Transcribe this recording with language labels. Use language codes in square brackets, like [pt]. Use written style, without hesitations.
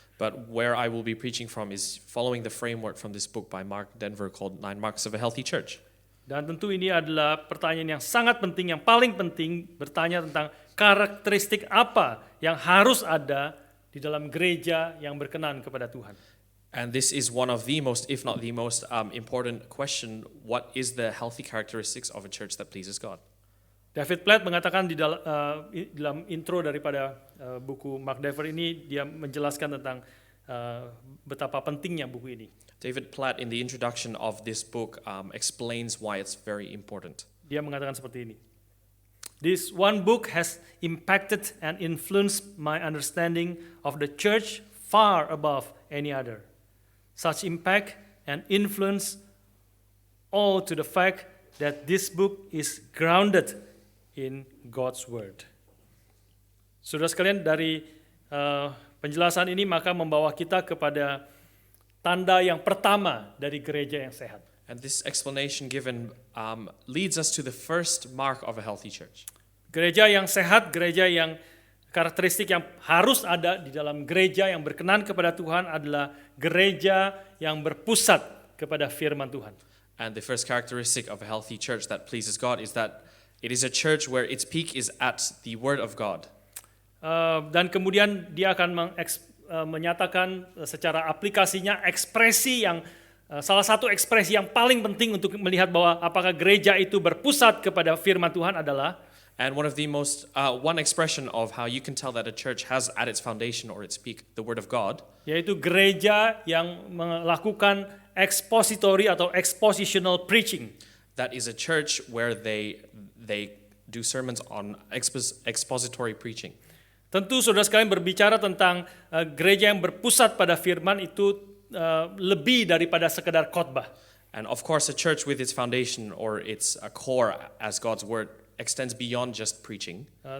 [en] But where I will be preaching from is following the framework from this book by Mark Denver called 9 Marks of a Healthy Church. [id] Dan tentu ini adalah pertanyaan yang sangat penting, yang paling penting, bertanya tentang karakteristik apa yang harus ada di dalam gereja yang berkenan kepada Tuhan. [en] And this is one of the most, if not the most important question, what is the healthy characteristics of a church that pleases God? [id] David Platt mengatakan di dalam intro daripada buku Mark Dever ini, dia menjelaskan tentang betapa pentingnya buku ini. [en] David Platt in the introduction of this book explains why it's very important. [id] Dia mengatakan seperti ini. [en] This one book has impacted and influenced my understanding of the church far above any other. Such impact and influence all to the fact that this book is grounded in God's Word. [id] Saudara sekalian, dari penjelasan ini maka membawa kita kepada tanda yang pertama dari gereja yang sehat. [en] And this explanation given leads us to the first mark of a healthy church. [id] Gereja yang sehat, gereja yang karakteristik yang harus ada di dalam gereja yang berkenan kepada Tuhan adalah gereja yang berpusat kepada firman Tuhan. [en] And the first characteristic of a healthy church that pleases God is that it is a church where its peak is at the Word of God. [id] Dan kemudian dia akan menyatakan secara aplikasinya ekspresi yang salah satu ekspresi yang paling penting untuk melihat bahwa apakah gereja itu berpusat kepada firman Tuhan adalah, [en] And one of the most, one expression of how you can tell that a church has at its foundation or its peak the Word of God, [id] yaitu gereja yang melakukan expository atau [en] expositional preaching. that is a church where they do sermons on expository preaching. [id] Tentu saudara sekalian berbicara tentang gereja yang berpusat pada firman itu lebih daripada sekedar khotbah. [en] And of course, a church with its foundation or its core as God's word extends beyond just preaching.